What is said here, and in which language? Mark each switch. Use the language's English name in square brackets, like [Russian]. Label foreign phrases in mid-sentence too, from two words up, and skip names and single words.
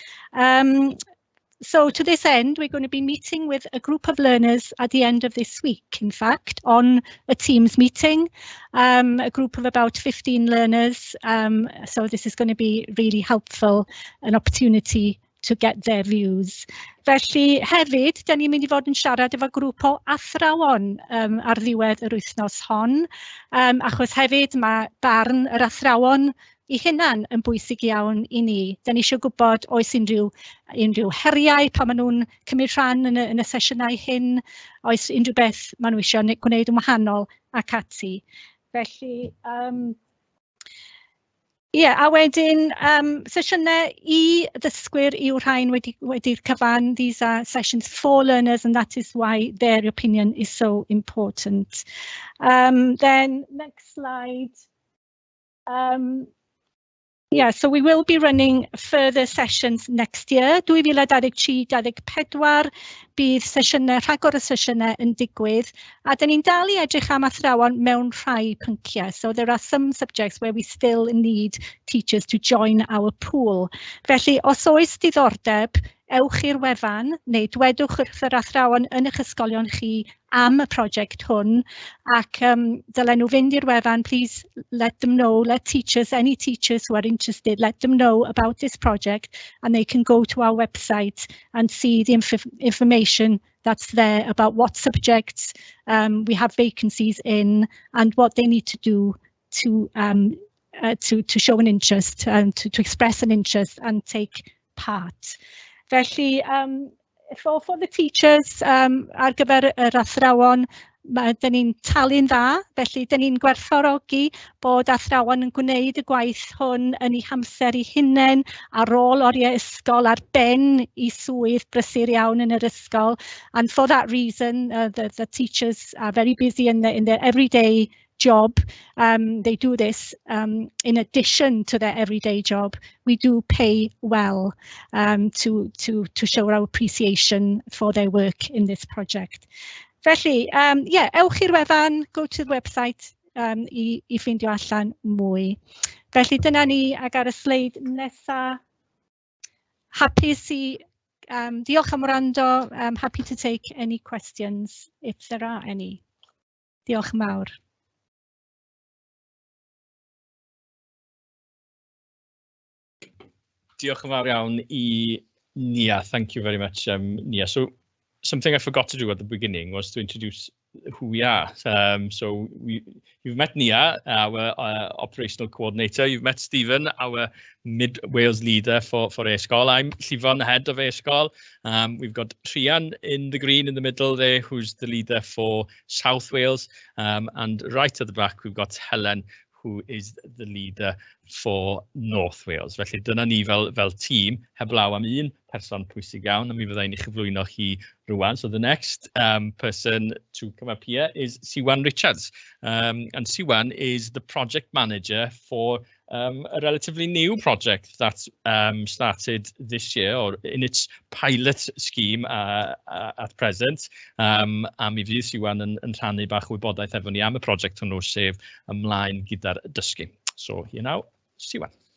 [English] So to this end, we're going to be meeting with a group of learners at the end of this week, in fact, on a Teams meeting, a group of about 15 learners. So this is going to be really helpful, an opportunity to get their views. [Welsh] Felly hefyd, da ni'n mynd I fod yn siarad efo grŵp o athrawon ar ddiwedd yr wythnos hon, achos hefyd mae barn yr athrawon I hynna'n yn bwysig iawn I ni. Da ni eisiau gwybod oes unrhyw heriau pan maen nhw'n cymryd rhan yn y sesiynau hyn, oes unrhyw beth maen nhw eisiau gwneud yn wahanol ac ati. Felly, a wedyn sesiynau I ddysgwyr yw'r rhain wedi'r cyfan. [English] These are sessions for learners and that is why their opinion is so important. Then next slide. So we will be running further sessions next year. [Welsh] 2023-2024 bydd sesiynau, rhagor o sesiynau yn digwydd, a da ni'n dal I edrych am athrawon mewn rhai pynciau. [English] So there are some subjects where we still need teachers to join our pool. [Welsh] Felly, os oes diddordeb, ewch i'r wefan, neu dwedwch wrth yr athrawon yn eich ysgolion chi am y prosiect hwn, ac dylen nhw fynd i'r wefan, [English] please let them know, let teachers, any teachers who are interested, let them know about this project, and they can go to our website and see the information that's there about what subjects we have vacancies in and what they need to do to show an interest, to express an interest and take part. Felly, for the teachers, [Welsh] ar gyfer yr athrawon, da ni'n talu'n dda, felly da ni'n gwerthfawrogi bod athrawon yn gwneud y gwaith hwn yn eu hamser eu hunain ar ôl oriau ysgol ar ben eu swydd brysur iawn yn yr ysgol. [English] And for that reason, the teachers are very busy in their everyday job. They do this in addition to their everyday job. We do pay well to show our appreciation for their work in this project. [Welsh] Felly, ewch i'r wefan, [English] go to the website [Welsh] I ffindio allan mwy. Felly, dyna ni ag ar y sleid nesa. Hapus I, diolch am wrando. [English] Happy to take any questions if there are any. [Welsh] Diolch yn fawr. Diolch yn fawr iawn I Nia. [English] Thank you very much, Nia. So something I forgot to do at the beginning was to introduce who we are. So you've met Nia, our operational coordinator. You've met Stephen, our Mid Wales leader for e-sgol. I'm Llifon, head of e-sgol. We've got Rhian in the green in the middle there, who's the leader for South Wales. And right at the back, we've got Helen, who is the leader for North Wales. [Welsh] Felly dyna ni fel tîm, heblaw am un person pwysig iawn, a mi fyddai'n I chyflwyno chi rwan. [English] So the next person to come up here is Siwan Richards. And Siwan is the project manager for a relatively new project that started this year, or in its pilot scheme at present. [Welsh] A mi fydd Siwan yn rhannu bach o wybodaeth efo ni am y project hwnnw, sef ymlaen gyda'r dysgu. [English] So here now, Siwan.